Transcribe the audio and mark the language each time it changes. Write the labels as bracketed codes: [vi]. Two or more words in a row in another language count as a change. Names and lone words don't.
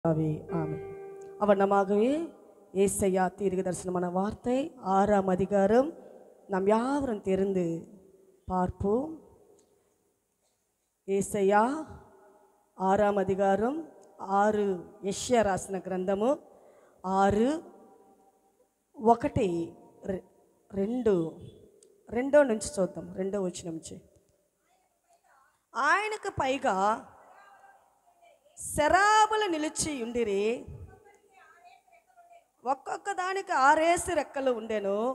[ta] ஆமென். அவனமாகவே ஏசையா தீர்க்க தரிசனமான வார்த்தை 6ஆம் அதிகாரம் நாம் யாவரும் தெரிந்து பார்ப்போம். ஏசையா 6ஆம் அதிகாరం 6 [te] యెషయా రాసిన గ్రంథము 6:1-2 నుంచి చూద్దాం. 2వ వచనం నుంచి. ఆయనకు పైగా శరాబులు నిలిచి ఉండిరి, ఒక్కొక్క దానికి 6 రెక్కలు ఉండెను.